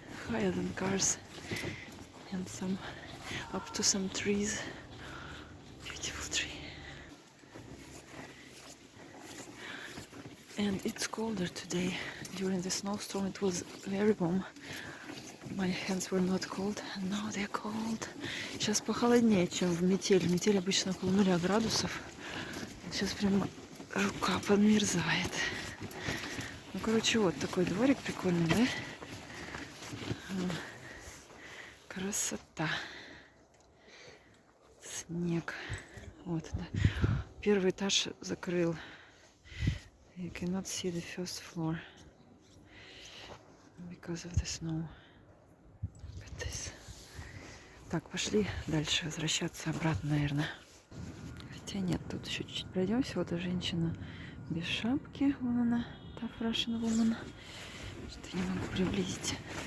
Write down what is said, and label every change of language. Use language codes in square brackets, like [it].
[en] Higher than cars. And some up to some trees. Beautiful tree. And it's colder today. During the snowstorm it was very warm. My hands were not cold, and now they're cold. [ru] Сейчас похолоднее, чем в метель. Метель обычно около 0 градусов. Сейчас прям рука подмерзает. Ну, короче, вот такой дворик прикольный, да? Красота. Снег Вот, да. Первый этаж закрыл. [en] You cannot see the first floor because of the snow. Look at this. [ru] Так, пошли дальше возвращаться обратно, наверное. Хотя нет, тут еще чуть-чуть пройдемся. Вот эта женщина без шапки. Вон она, та [en] Russian woman. [ru] Что-то не могу приблизить.